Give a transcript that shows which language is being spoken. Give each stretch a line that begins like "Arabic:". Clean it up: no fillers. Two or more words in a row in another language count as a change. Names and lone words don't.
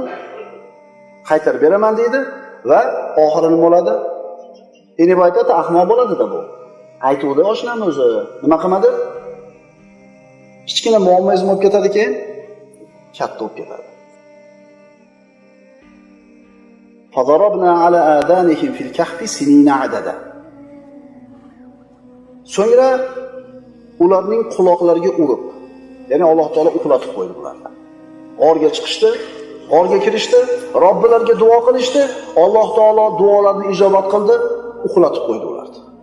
Uzbek: Qaytarib beraman deydi va oxiri nima bo'ladi? Endi bu aytadi, ahmoq bo'ladi-da bu. Aytuvdi oshnam o'zi, nima qilmadi? Kichkina muammoingiz bo'lib ketadi, keyin katta bo'lib ketadi.
Arabic: فضربنا على آذانهم في الكهف سنين عددا.
Uzbek: So'ngra ularning quloqlariga urib, ya'ni Alloh taolo uxlatib qo'ydi ularni. G'orga chiqishdi, g'orga kirishdi, Robbilariga duo qilishdi, Alloh taolo duolarini ijobat qildi, uxlatib qo'ydi ularni.